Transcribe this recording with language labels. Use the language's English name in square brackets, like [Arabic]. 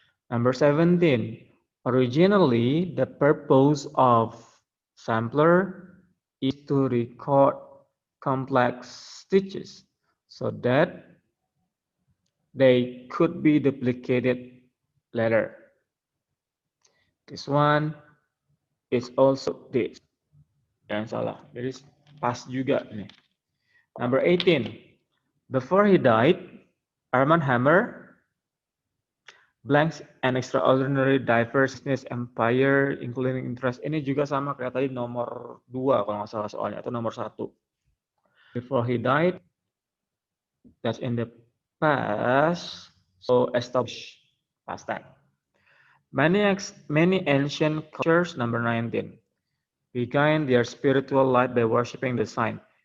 [English] Number 17, originally the purpose of sampler is to record complex stitches so that they could be duplicated later. This one is also this. [Indonesian] Jangan salah, jadi pas juga nih. [English] Number 18, before he died, Armand Hammer blanks an extraordinary diverse business empire including interest. [Indonesian] Ini juga sama kayak tadi nomor 2 kalau nggak salah soalnya, atau nomor 1. [English] Before he died, that's in the past, so established past time. Many ancient cultures, number 19, began their spiritual life by worshipping the sun.